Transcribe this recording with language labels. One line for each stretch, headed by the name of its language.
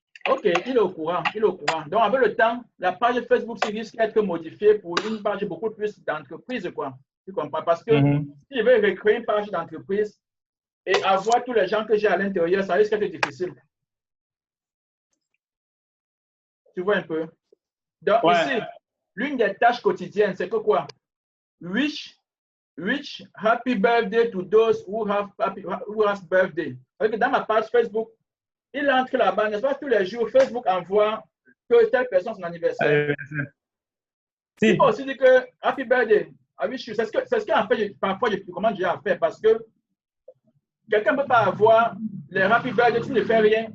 French: Ok, il est au courant, Donc, avec le temps, la page Facebook risque d'être modifiée pour une page beaucoup plus d'entreprise, quoi. Tu comprends? Parce que si je veux recréer une page d'entreprise et avoir tous les gens que j'ai à l'intérieur, ça risque d'être difficile. Tu vois un peu? Donc, ici, l'une des tâches quotidiennes, c'est que quoi?
English: Wish happy birthday to those who has birthday.
French: Dans ma page Facebook, il entre là-bas, n'est-ce pas? Tous les jours, Facebook envoie que telle personne son anniversaire. Il faut aussi dire que
English: happy birthday.
French: C'est ce qu'en fait, parfois, je commande déjà à faire parce que quelqu'un ne peut pas avoir les happy birthday, tu ne fais rien.